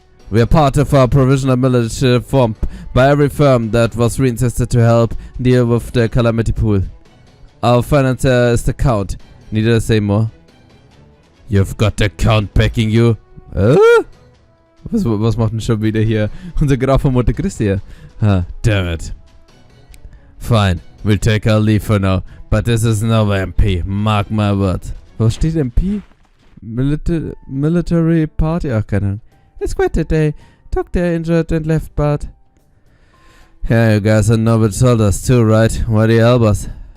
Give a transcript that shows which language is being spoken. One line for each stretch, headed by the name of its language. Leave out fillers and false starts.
English: We are part of our provisional military formed by every firm that was reinstated to help deal with the calamity pool. Our financier is the Count. Need I say more? You've got the Count backing you.
German: Was macht denn schon wieder hier unser Graf von Monte Cristi hier?
English: Damn it. Fine, we'll take our leave for now, but this is no MP, mark my words.
German: Was steht MP? Military Party? Ach, keine Ahnung.
English: It's quite a day. Took their injured and left, but... Yeah, you guys are Norwich soldiers too, right? Why do you help us?